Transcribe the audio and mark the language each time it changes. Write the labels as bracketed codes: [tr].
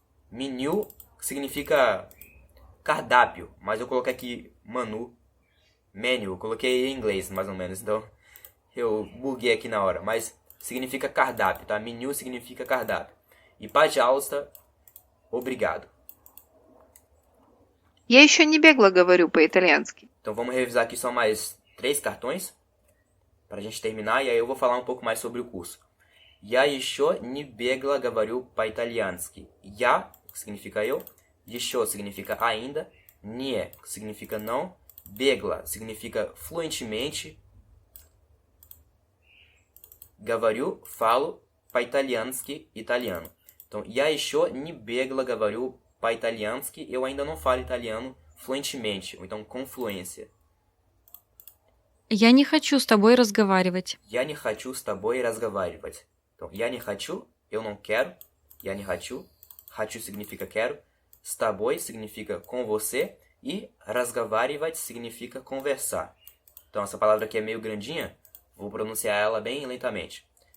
[pt] Menu significa cardápio. Mas eu coloquei aqui menu. Menu. Eu coloquei em inglês, mais ou menos. Então, eu buguei aqui na hora. Mas significa cardápio, tá? Menu significa cardápio. E пожалуйста, obrigado. [ru] Я еще не бегло говорю по-итальянски. [pt] Então vamos revisar aqui só mais 3 cartões para a gente terminar e aí eu vou falar um pouco mais sobre o curso. [ru] Я еще не бегло говорю по-итальянски. [pt] Я significa eu, еще significa ainda, не significa não, бегло significa fluentemente, говорю, falo, по-итальянски, italiano. Então, [ru] я еще не бегло говорю по-итальянски, [pt] eu ainda não falo italiano fluentemente, ou então com fluência. [ru] Я не хочу с тобой разговаривать. Я не хочу с тобой разговаривать. [pt] Então, [ru] я не хочу, [pt] eu não quero, я не хочу, хочу significa quero, [ru] с тобой [pt] significa com você, e разговаривать significa conversar. Então, essa palavra aqui é meio grandinha, vou pronunciar ela bem lentamente.